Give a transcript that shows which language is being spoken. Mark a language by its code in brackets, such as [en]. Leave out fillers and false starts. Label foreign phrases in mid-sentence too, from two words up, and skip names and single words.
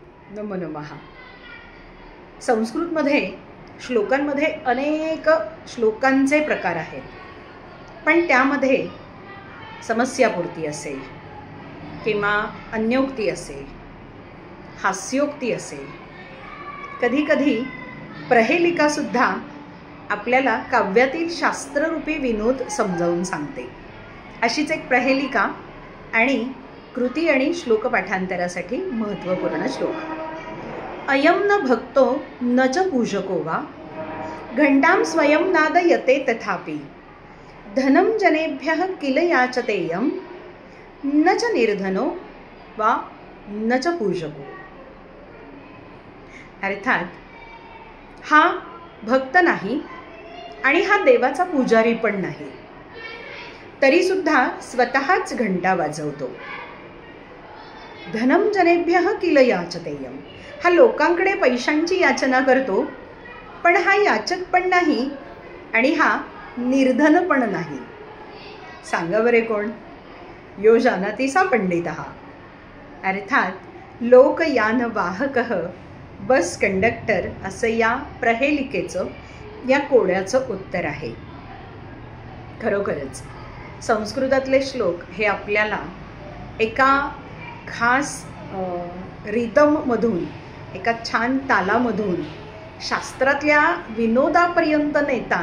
[sa] नमो नमः. [mr] संस्कृतमध्ये श्लोकांमध्ये अनेक श्लोकांचे प्रकार आहेत, पण त्यामध्ये समस्यापूर्ती असेल किंवा अन्योक्ती असेल, हास्योक्ती असेल, कधीकधी प्रहेलिकासुद्धा आपल्याला काव्यातील शास्त्ररूपी विनोद समजावून सांगते. अशीच एक प्रहेलिका आणि कृती आणि श्लोक पाठांतरासाठी महत्त्वपूर्ण श्लोक. [sa] अयं न भक्तो न च पूजको वा घंटां स्वयं नादयते तथापि धनं जनेभ्यः किल याचतेयं न च निर्धनो वा न च पूजको. [mr] अर्थात हा भक्त नाही आणि हा देवाचा पुजारी पण नाही, तरीसुद्धा स्वतःच घंटा वाजवतो. [sa] धनं जनेभ्यः किल याचतेयं, [mr] हा लोकांकडे पैशांची याचना करतो, पण हा याचक पण नाही आणि हा निर्धन पण नाही. सांगा बरे कोण? [sa] यो जानाति सा पंडितः. अर्थात लोकयान वाहकः, [en] bus conductor [mr] असं या प्रहेलिकेचं, या कोड्याचं उत्तर आहे. खरोखरच संस्कृतातले श्लोक हे आपल्याला एका खास रिदममधून, एका छान तालामधून शास्त्रातल्या विनोदापर्यंत नेतात.